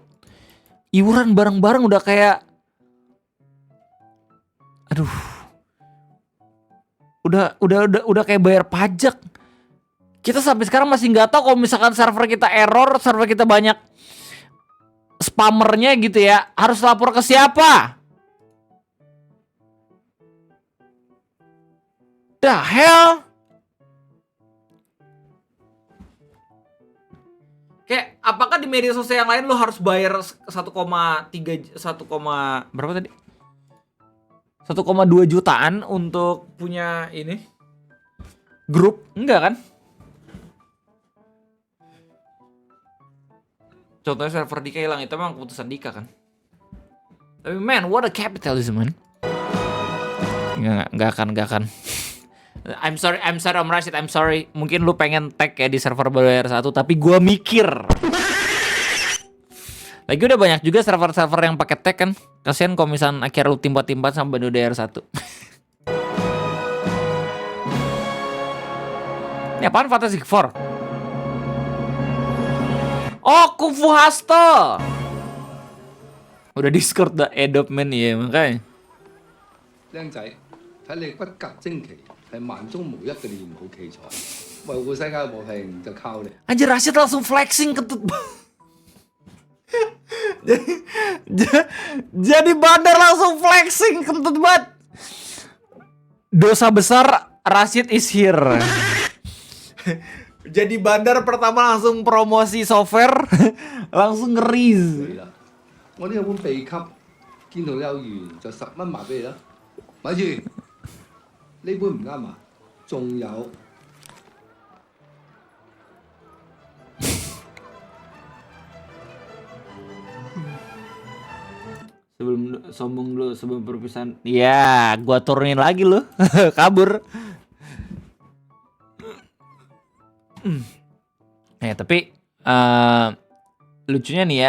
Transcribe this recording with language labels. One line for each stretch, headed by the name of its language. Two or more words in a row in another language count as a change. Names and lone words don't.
Indonesian: Iuran bareng-bareng udah kayak aduh. Udah kayak bayar pajak. Kita sampai sekarang masih nggak tahu kalau misalkan server kita error, server kita banyak spammernya gitu ya, harus lapor ke siapa?
English: The hell?
Indonesian: Kayak apakah di media sosial yang lain lo harus bayar 1,3 berapa tadi? 1,2 jutaan untuk punya ini grup? Enggak kan? Contohnya server Dika hilang, itu memang keputusan Dika kan.
English: Tapi man, what a capitalism man.
Indonesian: Enggak akan.
English: I'm sorry Om Rashid, I'm sorry.
Indonesian: Mungkin lu pengen tag ya di server bayar 1, tapi gua mikir. Lagi udah banyak juga server-server yang pakai tag kan. Kasian kalau misalnya akhirnya lu timbat-timbat sama BNDR 1. Ini apaan Fantastic Four? Oh, Kung Fu Hustle. Udah Discord dah adopt man ya makanya.
Cantonese: 靚仔，睇你骨骼精奇，係萬中無一嘅練武奇才。維護世界和平就靠你。
Indonesian: Anjir Rashid langsung flexing kentut banget. Jadi Bandar langsung flexing kentut banget. Dosa besar Rashid
English: is here.
Indonesian: Jadi Bandar pertama langsung promosi software, langsung nge-rease.
Cantonese: 我呢有本秘笈，見到有緣就10蚊賣俾你啦。咪住，呢本唔啱啊，仲有。
Indonesian: Sebelum sombong dulu sebelum perpisahan. Ya, gua turunin lagi lu. Kabur. Tapi lucunya nih ya.